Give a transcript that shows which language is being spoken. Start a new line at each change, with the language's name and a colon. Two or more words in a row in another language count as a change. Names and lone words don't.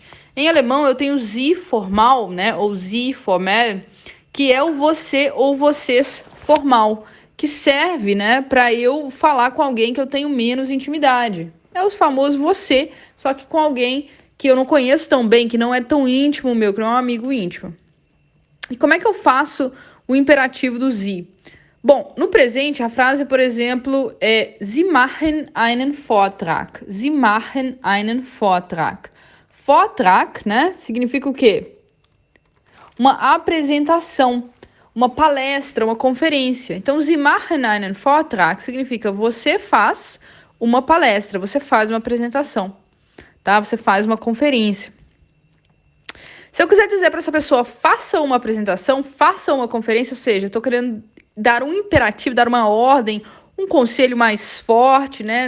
Portuguese: Em alemão eu tenho Sie formal, né? Ou Sie formell, que é o você ou vocês formal, que serve, né, para eu falar com alguém que eu tenho menos intimidade. É o famoso você, só que com alguém que eu não conheço tão bem, que não é tão íntimo meu, que não é um amigo íntimo. E como é que eu faço o imperativo do Sie? Bom, no presente, a frase, por exemplo, é
German: Sie machen einen Vortrag. Sie machen einen Vortrag.
Portuguese: Vortrag, né, significa o quê? Uma apresentação, uma palestra, uma conferência. Então,
German: Sie machen einen Vortrag
Portuguese: significa você faz uma palestra, você faz uma apresentação, tá? Você faz uma conferência. Se eu quiser dizer para essa pessoa, faça uma apresentação, faça uma conferência, ou seja, eu estou querendo dar um imperativo, dar uma ordem, um conselho mais forte, né?